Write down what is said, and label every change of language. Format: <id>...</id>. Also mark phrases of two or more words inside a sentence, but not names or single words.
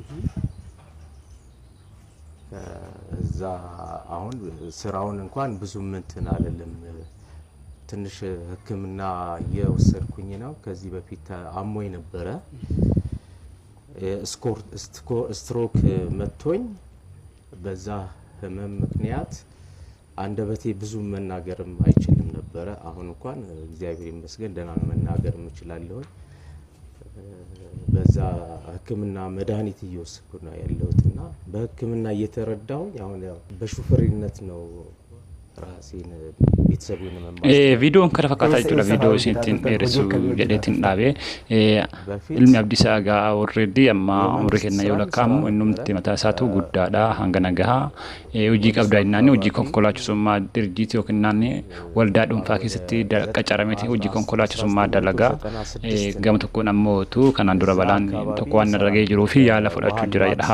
<am>እዛ አሁን ስራውን እንኳን ብዙ እንትን አይደለም ትንሽ ህክምና እየወሰድኩኝ ነው ከዚህ በፊት አሞኝ ነበረ ስትሮክ መጥቶኝ በዛ ህመም ምክንያት አንደበቴ ብዙ መናገርም አይችልም ነበረ አሁን እንኳን እግዚአብሔር ይመስገን ደህና መናገር እችላለሁ በዛ ህክምና መድኃኒት እየወሰድኩ ነው ያለሁትና በህክምና እየተረዳው አሁን በሹፌርነት ነው ራሴን ቤተሰቡን መማር</am> <om>viidiyoon kana fakkaata jechuudha viidiyoo isintiin dheeressu jedheetiin dhaabe ilmi Abdiisaa Aagaa already amma umrii kenna yoo lakkaa'amu innumti mataa isaatu guddaadha hanga nagahaa hojii qabdaa innaan hojii konkolaachisummaa dirjiitii yookiin naanni waldaa dhuunfaa keessatti qacarameeti hojii konkolaachisummaa dalagaa gama tokkoon ammootu kanaan dura balaan tokko waan irra ga'ee jiruu fi yaala fudhachuu jira jedha haa</om>